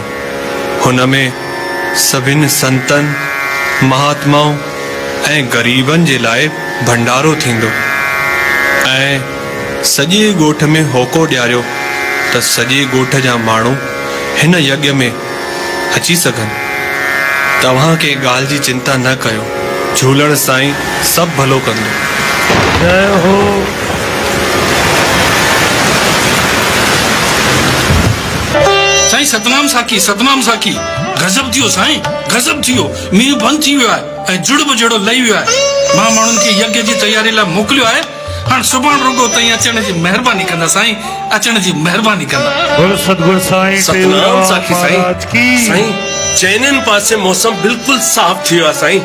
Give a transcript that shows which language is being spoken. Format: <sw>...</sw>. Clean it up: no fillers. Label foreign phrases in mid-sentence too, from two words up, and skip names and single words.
<sd>हुन में सभिनि संतनि महात्माऊं ऐं ग़रीबनि जे लाइ भंडारो थींदो ऐं सॼे ॻोठ में होको ॾियारियो त सॼे ॻोठ जा माण्हू हिन यज्ञ में अची सघनि। तव्हां के ॻाल्हि जी चिंता न कयो, झूलण साईं सभु भलो कंदो। जय हो। साईं सतनाम साखी, सतनाम साखी। गजब थियो साईं, गजब थियो। मींहुं बंदि थी वियो आहे ऐं जुड़ बि जहिड़ो लही वियो आहे। मां माण्हुनि खे यज्ञ जी तयारी लाइ मोकिलियो आहे। हाणे सुभाणे रुगो ताईं अचण जी महिरबानी कंदा साईं, अचण जी महिरबानी कंदा। गुरु सतगुरु साईं सतनाम साखी साईं। साईं चइनिनि पासे मौसम बिल्कुलु साफ़ थी वियो आहे साईं।</sd>